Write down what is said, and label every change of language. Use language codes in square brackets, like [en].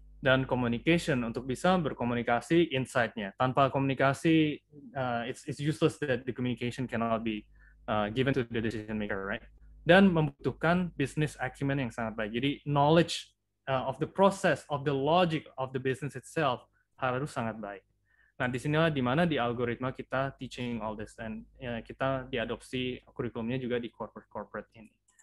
[id] dan communication untuk bisa berkomunikasi insight-nya. [en] Tanpa komunikasi, it's useless that the communication cannot be given to the decision maker, right? [id] Dan membutuhkan business acumen yang sangat baik. [en] Jadi knowledge of the process, of the logic of the business itself harus sangat baik. [id] Nah, disinilah di mana di algoritma kita teaching all this, dan kita diadopsi kurikulumnya juga di corporate ini.